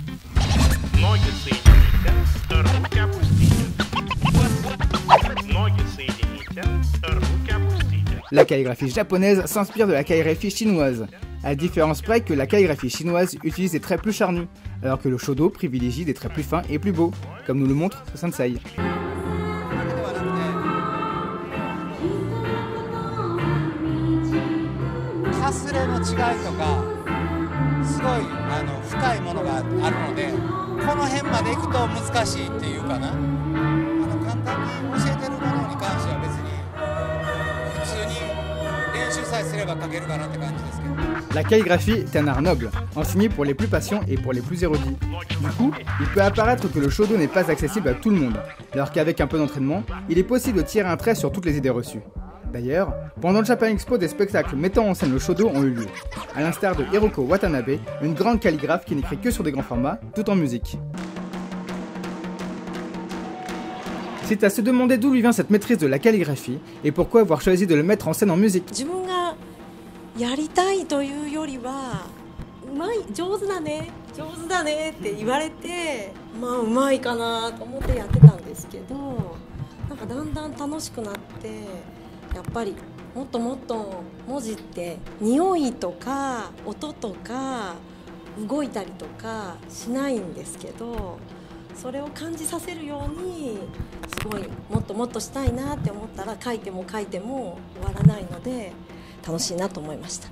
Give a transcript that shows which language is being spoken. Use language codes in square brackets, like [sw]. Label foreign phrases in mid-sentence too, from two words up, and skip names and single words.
[fr] La calligraphie japonaise s'inspire de la calligraphie chinoise, à la différence près que la calligraphie chinoise utilise des traits plus charnus, alors que le Shodo privilégie des traits plus fins et plus beaux, comme nous le montre ce sensei. [ja] かすれの違いとかすごい深いものがあるのでこの辺まで行くと難しいっていうかな簡単に教えてるものに関しては別に普通に練習さえすれば書けるかなって感じですけど。 [fr] La calligraphie est un art noble, enseigné pour les plus patients et pour les plus érudits. Du coup, il peut apparaître que le Shodo n'est pas accessible à tout le monde, alors qu'avec un peu d'entraînement, il est possible de tirer un trait sur toutes les idées reçues. D'ailleurs, pendant le Japan Expo, des spectacles mettant en scène le Shodo ont eu lieu, à l'instar de Hiroko Watanabe, une grande calligraphe qui n'écrit que sur des grands formats, tout en musique. C'est à se demander d'où lui vient cette maîtrise de la calligraphie et pourquoi avoir choisi de le mettre en scène en musique. [ja] やりたいというよりは上手だねって言われてうまいかなと思ってやってたんですけどなんかだんだん楽しくなってやっぱりもっともっと文字って匂いとか音とか動いたりとかしないんですけどそれを感じさせるようにすごいもっともっとしたいなって思ったら書いても終わらないので楽しいなと思いました。